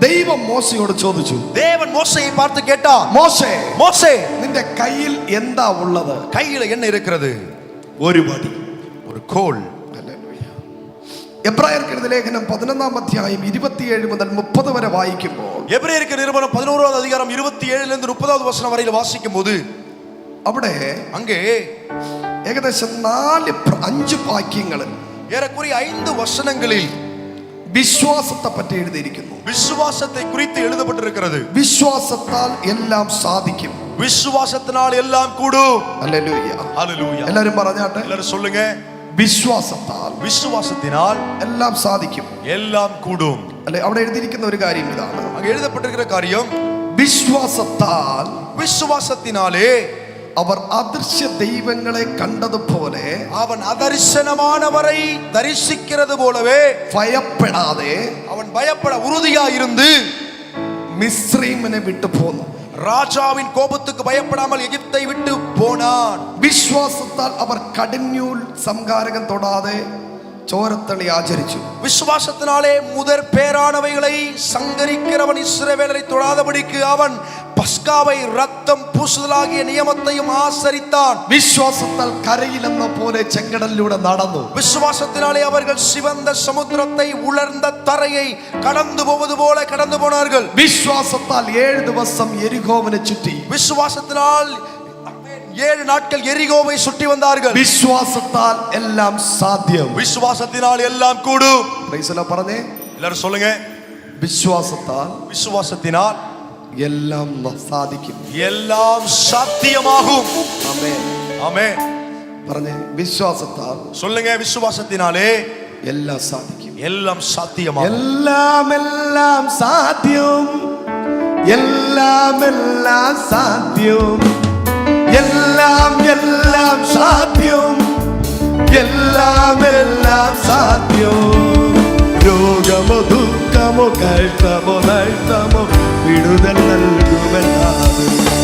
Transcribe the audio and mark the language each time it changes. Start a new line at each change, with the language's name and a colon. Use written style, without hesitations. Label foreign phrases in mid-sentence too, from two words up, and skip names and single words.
Malayalam: ദൈവം മോശയോട് ചോദിച്ചു.
Tamil: தேவன் மோசேயை பார்த்து கேட்டார்,
Malayalam: മോശേ,
Tamil: மோசே
Malayalam: നിന്റെ കയ്യിൽ എന്താ ഉള്ളത്?
Tamil: கையில என்ன இருக்கிறது?
Malayalam: ഒരു വടി,
Tamil: ஒரு கோல்.
Malayalam: എബ്രായർക്ക് എഴുതിയ ലേഖനം 11-ാം അധ്യായം 27 മുതൽ 30 വരെ വായിക്കുമ്പോൾ,
Tamil: எபிரேயருக்கு நிருபம் 11-வது அதிகாரம் 27 லிருந்து 30வது வசனம் வரையில் வாசிக்கும்போது
Malayalam: അവിടെ
Tamil: அங்கே
Malayalam: ഏകദേശം 4-5 വാക്യങ്ങളിൽ
Tamil: ஏறக்குறைய 5 வசனங்களில்
Malayalam: വിശ്വാസത്തെ പറ്റി എഴുതിയിരിക്കുന്നു.
Tamil: விசுவாசத்தை குறித்து எழுதப்பட்டிருக்கிறது.
Malayalam: വിശ്വാസത്താൽ എല്ലാം സാധിക്കും.
Tamil: விசுவாசத்தினால் எல்லாம் கூடும்.
Malayalam: ഹല്ലേലൂയ,
Tamil: ஹல்லேலூயா.
Malayalam: എല്ലാവരും പറഞ്ഞാട്ടെ.
Tamil: எல்லாரும் சொல்லுங்க.
Malayalam: വിശ്വാസത്താൽ
Tamil: விசுவாசத்தினால்
Malayalam: എല്ലാം സാധിക്കും,
Tamil: எல்லாம் கூடும்.
Malayalam: അല്ലെ? അവിടെ എഴുതിയിരിക്കുന്ന ഒരു കാര്യം ഇതാണ്.
Tamil: அங்கே எழுதப்பட்டிருக்கிற காரியம்,
Malayalam: വിശ്വാസത്താൽ
Tamil: விசுவாசத்தினாலே
Malayalam: അവർ അദൃശ്യ ദൈവങ്ങളെ കണ്ടതുപോലെ
Tamil: அவன் அதரிசனமானவரை தரிசிக்கிறது போலவே
Malayalam: ഭയപ്പെടാതെ
Tamil: அவன் பயப்பட உறுதியாயிருந்து
Malayalam: മിസ്രയീമിനെ വിട്ടു പോന്നു.
Tamil: ராஜாவின் கோபத்துக்கு பயப்படாமல் எகிப்தை விட்டு போனான்.
Malayalam: വിശ്വാസത്താൽ അവർ കടിഞ്ഞൂൽ സംഹാരകം തൊടാതെ ചോരത്തളി ആചരിച്ചു.
Tamil: விசுவாசத்தினாலே முதற் பேரானவைகளை சங்கரிக்கிறவன் இஸ்ரவேலரை தொடாதபடிக்கு அவன் பஸ்காவை ரத்தம் பூசுதலாகிய நியமத்தையும் ஆசரித்தான்.
Malayalam: വിശ്വാസത്താൽ കരയിലെന്ന പോലെ ചെങ്കടലിലൂടെ നടന്നു.
Tamil: விசுவாசத்தினாலே அவர்கள் சிவந்த சமுத்திரத்தை உலர்ந்த தரையை கடந்து போவது போல கடந்து போனார்கள்.
Malayalam: വിശ്വാസത്താൽ 7 ദിവസം യെരിഹോവിനെ ചുറ്റി.
Tamil: விசுவாசத்தினால் 7 நாட்கள் எரிகோவை சுற்றி வந்தார்கள்.
Malayalam: വിശ്വാസത്താൽ എല്ലാം സാധ്യം.
Tamil: விசுவாசத்தினால் எல்லாம் கூடும்.
English: Praise the
Malayalam: പറഞ്ഞേ,
Tamil: எல்லாரும் சொல்லுங்க.
Malayalam: വിശ്വാസത്താൽ
Tamil: விசுவாசத்தினால்
Malayalam: എല്ലാം സാധിക്കും,
Tamil: எல்லாம் சாத்தியமாகும்.
Malayalam: ആമേൻ,
Tamil: ஆமென்.
Malayalam: പറഞ്ഞേ, വിശ്വാസത്താൽ
Tamil: சொல்லுங்க. விசுவாசத்தினாலே
Malayalam: എല്ലാം സാധിക്കും,
Tamil: எல்லாம் சாத்தியமாகும்.
Malayalam: എല്ലാം എല്ലാം സാധ്യം, എല്ലാം എല്ലാം സാധ്യം, എല്ലാം എല്ലാം സാധ്യം, എല്ലാം എല്ലാം സാധ്യം. രോഗമോ ദുഃഖമോ കഷ്ടമോ നഷ്ടമോ വിടുതൽ നൽകുമെന്നാണ്.